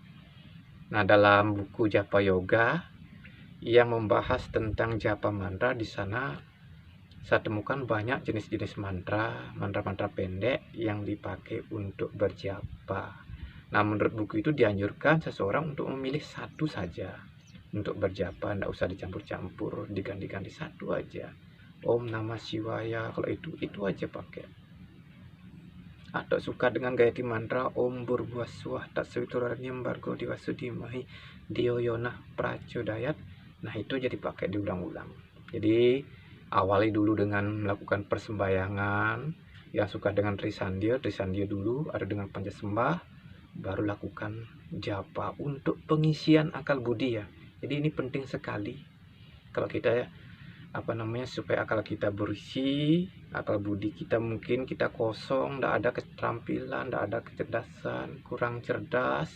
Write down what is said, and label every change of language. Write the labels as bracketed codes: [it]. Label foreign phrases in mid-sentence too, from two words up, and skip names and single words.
[id] Nah, dalam buku Japa Yoga yang membahas tentang japa mantra, di sana saya temukan banyak jenis-jenis mantra pendek yang dipakai untuk berjapa. Nah, menurut buku itu dianjurkan seseorang untuk memilih satu saja untuk berjapa, tidak usah dicampur-campur, diganti-ganti satu aja. [sa] Om Namah Shivaya, [id] kalau itu aja pakai. Atau suka dengan gayatri mantra [sa] Om Burbuaswah Tatswituranyam Bargo Diwasudimahi Dioyonah Prachodayat. [id] Nah, itu jadi pakai diulang-ulang. Jadi awali dulu dengan melakukan persembahyangan. Yang suka dengan Trisandia dulu, ada dengan Pancasembah, baru lakukan japa untuk pengisian akal budi ya. Jadi ini penting sekali kalau kita supaya akal kita bersih, akal budi kita mungkin kita kosong, tidak ada keterampilan, tidak ada kecerdasan, kurang cerdas.